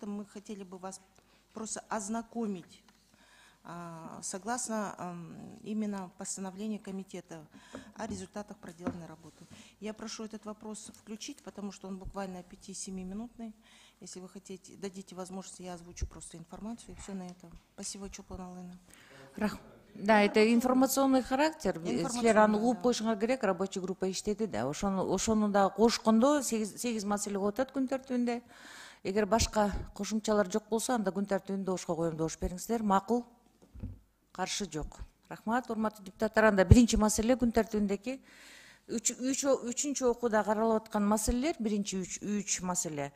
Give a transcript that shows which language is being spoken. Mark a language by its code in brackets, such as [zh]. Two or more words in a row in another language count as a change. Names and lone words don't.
[ru] Мы хотели бы вас просто ознакомить согласно именно постановлению комитета о результатах проделанной работы. Я прошу этот вопрос включить, потому что он буквально 5-7-минутный. Если вы хотите, дадите возможность, я озвучу просто информацию, и все на этом. Спасибо, Чулпан Алловна. Да, это информационный характер. [ky] Силер аны угуп коюшуңар керек, [ru] рабочий группа [ky] иштеди да. Ошону да кошкондо 8 маселе коюп атат күн тартибинде. Эгер башка кошумчалар жок болсо, анда күн тартибинде ошко коем, добуш бериңиздер. Макул? Каршы жок. Рахмат, урматтуу депутаттар. Анда биринчи маселе күн тартибиндеги үчүнчү окууда каралып аткан маселелер, биринчи үч маселе.